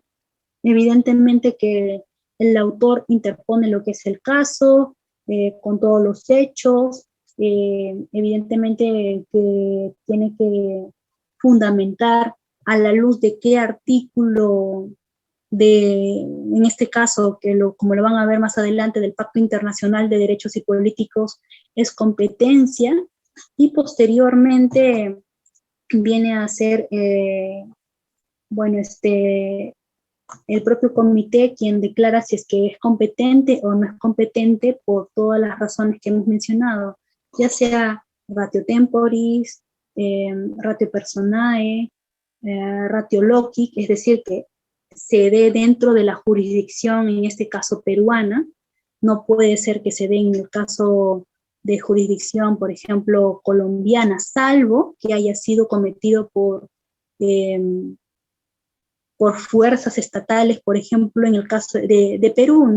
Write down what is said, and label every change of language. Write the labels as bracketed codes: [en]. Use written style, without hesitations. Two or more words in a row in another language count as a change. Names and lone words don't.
[es] Evidentemente que el autor interpone lo que es el caso, con todos los hechos, evidentemente que tiene que fundamentar a la luz de qué artículo en este caso, como lo van a ver más adelante, del Pacto Internacional de Derechos y Políticos, es competencia, y posteriormente viene a ser, el propio comité quien declara si es que es competente o no es competente por todas las razones que hemos mencionado, ya sea [la] ratio temporis, ratio personae, ratio loci, [es] es decir, que se dé dentro de la jurisdicción, en este caso peruana, no puede ser que se dé en el caso de jurisdicción, por ejemplo, colombiana, salvo que haya sido cometido por fuerzas estatales, por ejemplo, en el caso de Perú, ¿no?